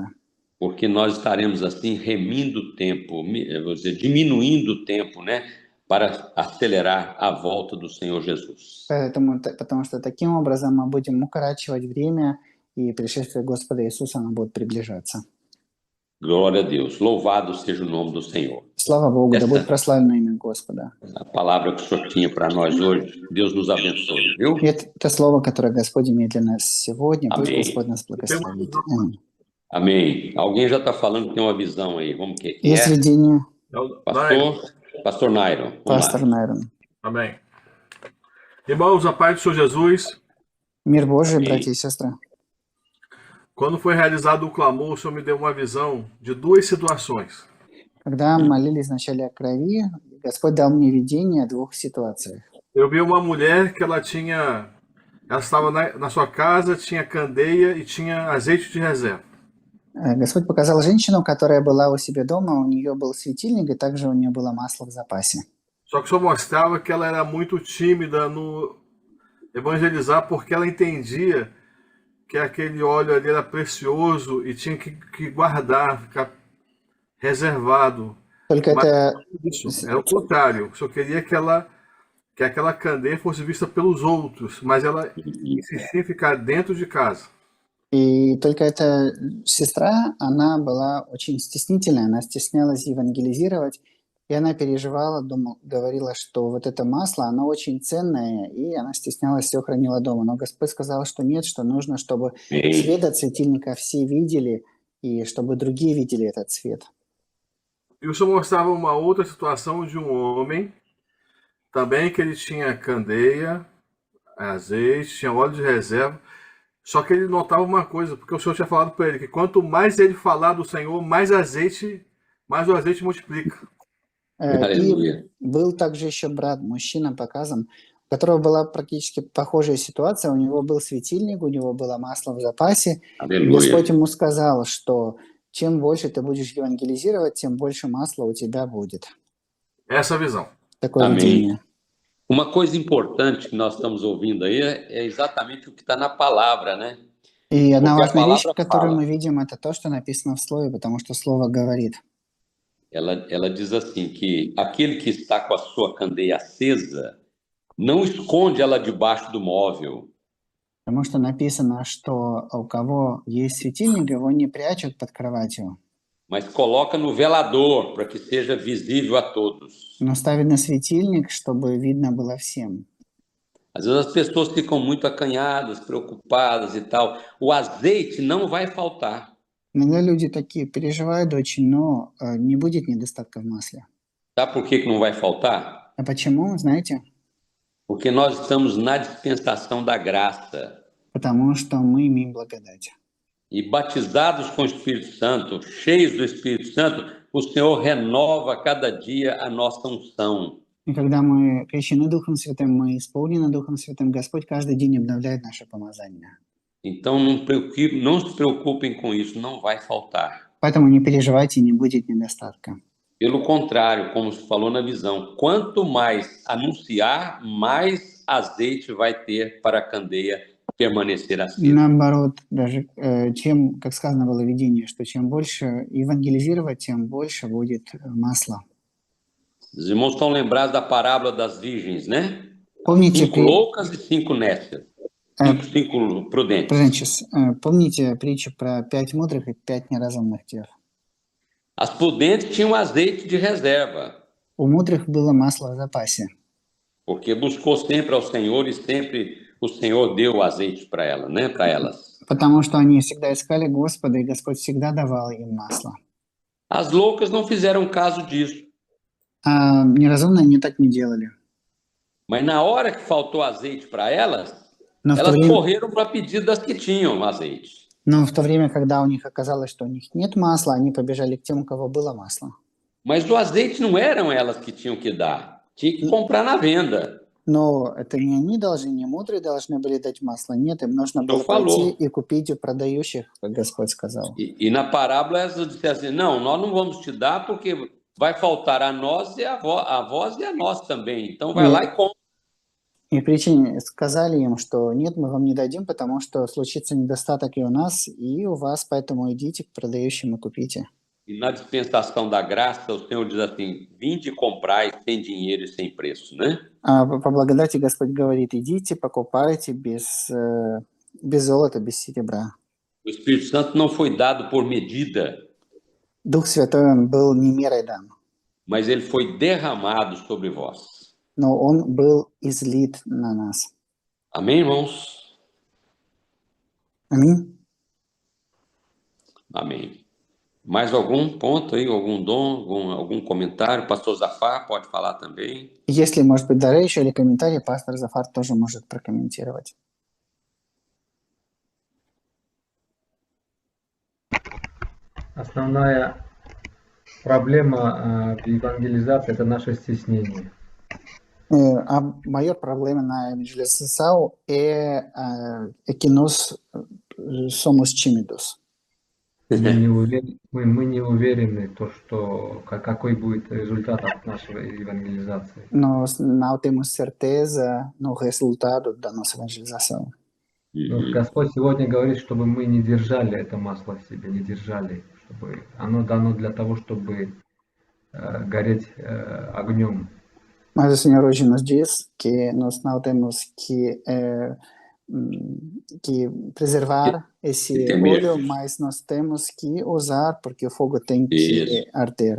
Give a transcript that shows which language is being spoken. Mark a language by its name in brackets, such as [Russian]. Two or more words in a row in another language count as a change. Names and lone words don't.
[Portuguese] Porque nós estaremos assim remindo o tempo, vou dizer, diminuindo o tempo, né, para acelerar a volta do Senhor Jesus. [Russian] Потому что таким образом мы будем укорачивать время, и пришествие Господа Иисуса оно будет приближаться. [Portuguese] Glória a Deus. Louvado seja o nome do Senhor. [Russian] Слава Богу, да будет прославлено имя Господа. [Portuguese] A palavra que o Senhor tinha para nós hoje, Deus nos abençoe, viu? [Russian] Это слово, которое Господь имеет для нас сегодня, пусть Аминь. Господь нас благословит. Аминь. [Portuguese] Amém. Alguém já está falando que tem uma visão aí. Vamos que [Russian] Есть видение, [Portuguese] Pastor Nairo. [Russian] пастор Найрон. [Portuguese] Amém. Irmãos, a paz do Senhor Jesus. [Russian] Мир Божий, Аминь. братья и сестры. [Portuguese] Quando foi realizado o clamor, o Senhor me deu uma visão de 2 situações. [Russian] Когда молились вначале о крови, Господь дал мне видение о 2 ситуациях. [Portuguese] Eu vi uma mulher que ela estava na sua casa, tinha candeia e tinha azeite de reserva. [Russian] Господь показал женщину, которая была у себя дома, у нее был светильник, и также у нее было масло в запасе. [Portuguese] Só que o Senhor mostrava que ela era muito tímida no evangelizar, porque ela entendia que aquele óleo ali era precioso e tinha que guardar, ficar reservado. [Russian] Только [Portuguese] Mas [Russian] это, [Portuguese] isso era o contrário. O Senhor queria que aquela candeia fosse vista pelos outros, mas ela insistia em ficar dentro de casa. [Russian] и только эта сестра, она была очень стеснительная, она стеснялась евангелизировать, и она переживала, говорила, что вот это масло, оно очень ценное, и она стеснялась, все хранила дома. Но Господь сказал, что нет, что нужно, чтобы свет от светильника все видели, и чтобы другие видели этот свет. [Portuguese] E o Senhor mostrava uma outra situação de um homem, também que ele tinha candeia, azeite, tinha óleo de reserva, só que ele notava uma coisa, porque o Senhor tinha falado para ele que quanto mais ele falar do Senhor, mais o azeite multiplica. [Russian] И был также еще брат, мужчина показан, у которого была практически похожая ситуация, у него был светильник, у него было масло в запасе, и Господь ему сказал, что чем больше ты будешь евангелизировать, тем больше масла у тебя будет. [Portuguese] Essa visão. [Russian] Такое видение. [Portuguese] Uma coisa importante que nós estamos ouvindo aí é exatamente o que está na palavra, né? [Russian] И одна важная вещь, которую мы видим, это то, что написано в Слове, потому что Слово говорит. [Portuguese] Ela diz assim, que aquele que está com a sua candeia acesa, não esconde ela debaixo do móvel. [Russian] Потому что написано, что у кого есть светильник, его не прячут под кроватью. [Portuguese] Mas coloca no velador, para que seja visível a todos. [Russian] Но ставит на светильник, чтобы видно было всем. [Portuguese] Às vezes as pessoas ficam muito acanhadas, preocupadas e tal. O azeite não vai faltar. [Russian] Иногда люди такие переживают очень, но не будет недостатка в масле. [Portuguese] Sabe por que que não vai faltar? [Russian] А почему, знаете? [Portuguese] Porque nós estamos na dispensação da graça. [Russian] Потому что мы имеем благодать. [Portuguese] E batizados com o Espírito Santo, cheios do Espírito Santo, o Senhor renova cada dia a nossa unção. [Russian] И когда мы крещены Духом Святым, мы исполнены Духом Святым, Господь каждый день обновляет наше помазание. [Portuguese] Então não se preocupem com isso, não vai faltar. [Russian] Поэтому не переживайте, не будет недостатка. [Portuguese] Pelo contrário, como se falou na visão, quanto mais anunciar, mais azeite vai ter para a candeia permanecer acesa. [Russian] Наоборот, даже чем, как сказано было в видении, что чем больше евангелизировать, тем больше будет масла. [Portuguese] Os irmãos estão lembrados da parábola das virgens, né? [Russian] Помните, [Portuguese] 5 loucas e 5 nécias. 5 prudentes. [Russian] Помните притчу про 5 мудрых и 5 неразумных дев? [Portuguese] As prudentes tinham azeite de reserva, [Russian] У мудрых было масло в запасе, [Portuguese] porque buscou sempre ao Senhor e sempre o Senhor deu o azeite para ela, né? Para elas. [Russian] потому что они всегда искали Господа, и Господь всегда давал им масло. [Portuguese] As loucas não fizeram caso disso, [Russian] А неразумные они так не делали. [Portuguese] mas na hora que faltou azeite para elas, [Russian] Но в, то [Portuguese] elas [Russian] время, [Portuguese] correram para pedir das que tinham azeite. [Russian] но в то время, когда у них оказалось, что у них нет масла, они побежали к тем, у кого было масло. [Portuguese] Mas o azeite não eram elas que tinham que dar, tinha que comprar na venda. [Russian] Но это не они должны, не мудрые должны были дать масло. Нет, им нужно было пойти и купить у продающих, как Господь сказал. [Portuguese] E na parábola elas disseram assim, não, nós não vamos te dar porque vai faltar a nós e a vós e a nós também. Então vai lá e compra. [Russian] И причине сказали им, что нет, мы вам не дадим, потому что случится недостаток и у нас, и у вас, поэтому идите к продающим и купите. [Portuguese] E na dispensação da graça, o Senhor diz assim, vinde e comprai sem dinheiro e sem preço, né? [Russian] А по благодати Господь говорит, идите, покупайте без золота, без серебра. [Portuguese] O Espírito Santo não foi dado por medida, [Russian] Дух Святой, он был не мерой дан, [Portuguese] mas ele foi derramado sobre vós. [Russian] но он был излит на нас. [Portuguese] Amém, irmãos? [Russian] Аминь. [Portuguese] Amém. Mais algum ponto aí, algum dom, algum comentário? Pastor Zafar pode falar também. [Russian] Если, может быть, дары еще или комментарии, пастор Зафар тоже может прокомментировать. Основная проблема в евангелизации – это наше стеснение. [Portuguese] A maior problema na evangelização é que nós somos tímidos. [Russian] Мы не уверены, какой будет результат от нашей евангелизации. [Portuguese] Nós não temos certeza no resultado da nossa evangelização. [Russian] Но Господь сегодня говорит, чтобы мы не держали это масло в себе, не держали, чтобы оно дано для того, чтобы гореть огнем. [Portuguese] Mas o Senhor hoje nos diz que nós não temos que preservar esse óleo, mas nós temos que usar, porque o fogo tem que arder.